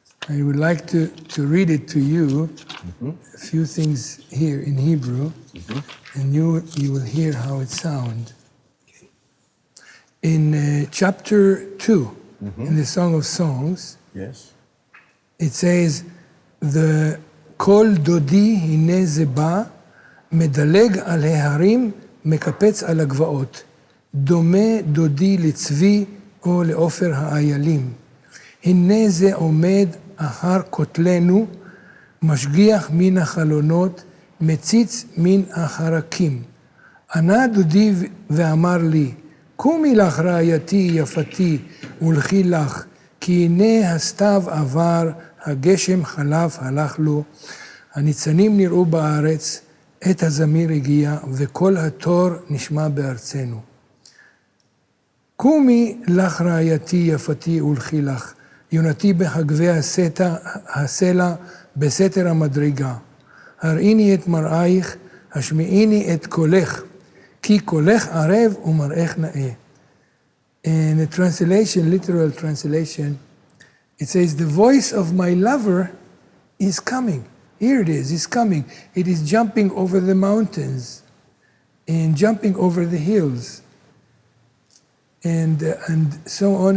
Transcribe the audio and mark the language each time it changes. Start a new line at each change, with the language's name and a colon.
English: I would like to read it to you, a few things here in Hebrew, and you will hear how it sounds. In chapter 2, in the Song of Songs, Yes.
Hebrew: it says, the קול דודי הנה זה בא, מדלג על ההרים, מקפץ על הגבעות. דומה דודי לצבי או לעופר האיילים. הנה זה עומד אחר כותלנו, משגיח מן החלונות, מציץ מן החרקים. ענה דודי ואמר לי, קומי לך רעייתי יפתי ולכי לך, כי הנה הסתיו עבר, הגשם חלף הלך לו, הניצנים נראו בארץ, עת הזמיר הגיע, וכל התור נשמע בארצנו. קומי לך רעייתי יפתי ולכי לך, יונתי בחגבי הסלע בסתר המדרגה. הראיני את מראייך, השמיעיני את קולך, כי קולך ערב ומראייך נאה.
English: In a translation, literal translation, it says, the voice of my lover is coming. Here it is, it's coming. It is jumping over the mountains and jumping over the hills and so on.